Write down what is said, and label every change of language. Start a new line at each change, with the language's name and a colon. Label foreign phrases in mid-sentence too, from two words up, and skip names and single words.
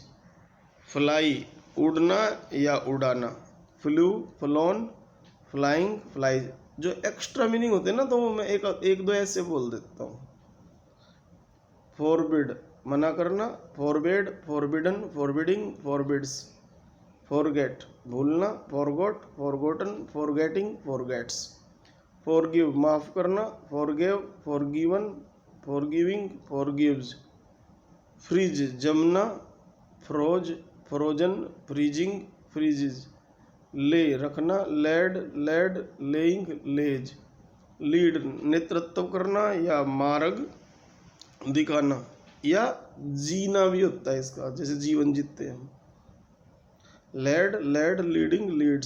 English: फ्लाई
Hindi: उड़ना या उड़ाना,
English: flew flown flying flies.
Hindi: जो
English: extra meaning
Hindi: होते हैं ना, तो मैं एक दो ऐसे बोल देता हूँ।
English: फॉरबिड
Hindi: मना करना,
English: forbade forbidden forbidding forbids.
Hindi: फॉरगेट भूलना,
English: forgot forgotten forgetting forgets. फॉरगिव
Hindi: माफ़ करना,
English: forgive forgiven forgiving forgives. फ्रीज जमना, froze frozen freezing freezes. ले रखना, laid laid laying lays.
Hindi: लीड नेतृत्व करना या मार्ग दिखाना, या जीना भी होता है इसका, जैसे जीवन जीते हैं हम।
English: led led leading leads.